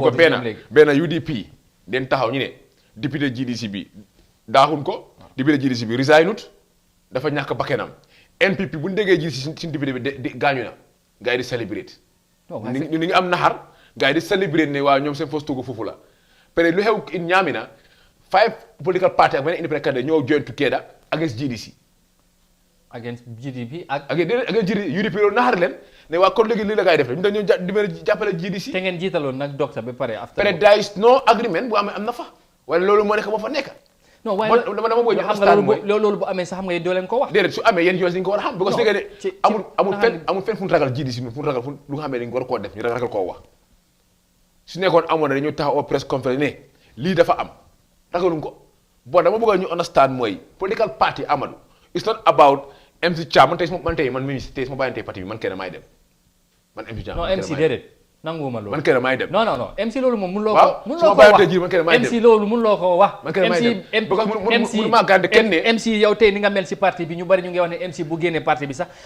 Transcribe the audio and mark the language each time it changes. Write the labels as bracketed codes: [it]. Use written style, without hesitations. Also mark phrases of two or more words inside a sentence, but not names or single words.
[wo] bu ko benn UDP den taxaw ñu ne député GDC bi daaxun ko député GDC bi resignut dafa ñàkk bakkenam NPP bu ñu déggee GDC suñu député bi di gaañu na gars yi di celebrate ñu ngi am naxar gars yi di celebrate ne waaw ñoom seen fos toogu foofu la peut-être lu xew in Ñaamina 5 [en] political party [wo] ak beneen [en] independent candidate [wo] ñoo [en] join together against [wo] GDC [en] against GDP ak [wo] UDP loolu naxar leen ne waa kon léegi lii la gars yi def ñu dañoo jàppale GDC te ngeen jiitaloon nag docteur ba pare after peut-être [en] there is no agreement [wo] bu amee am na fa wala loolu moo nekk moo fa nekk non waaye dama bëgg ñu xam nga loolu bu amee sax xam nga doo leen ko wax déedéet su amee yéen yoon dañu ko war a xam [fr] parce que [wo] ne amul fenn fu ñu ragal GDC fu ñu ragal fu lu nga xam ne dañu war koo def ñu ragal koo wax su nekkoon amoon na dañu taxaw au [en] press conference [wo] ne lii dafa am ragaluñ ko bon dama bëgg ñu understand mooy [en] political party [wo] Amadou [en] it's not about [wo] MC Thiam man bàyyi tey parti bi man kenn maay dem man MC Thiam. non MC déedéet nanguwuma loolu. man kenn maay dem. non MC loolu moom mënuloo ko. waaw su ma bàyyi tey jii man kenn maay dem MC loolu mënuloo ko wax. man kenn maay dem mënu maa gàdde kenn ne. MC yow tey ni nga mel si parti bi ñu bari ñu ngi wax ne MC bu génnee parti bi sax.